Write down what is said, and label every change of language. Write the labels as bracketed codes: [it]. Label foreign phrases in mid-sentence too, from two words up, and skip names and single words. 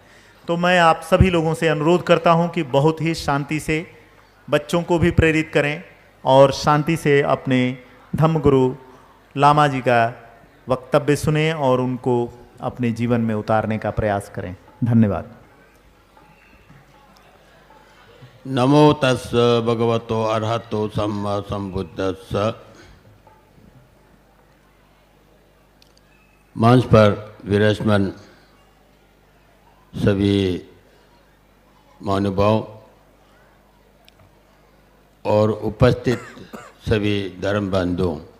[hi] तो मैं आप सभी लोगों से अनुरोध करता हूँ कि बहुत ही शांति से बच्चों को भी प्रेरित करें और शांति से अपने धम्म गुरु लामा जी का वक्तव्य सुने और उनको अपने जीवन में उतारने का प्रयास करें। धन्यवाद। [pi] नमो तस् भगवतो अरहतो सम्मा संबुद्धस्स। [hi] मंच पर विराजमान सभी महानुभाव और उपस्थित सभी धर्म बंधुओं,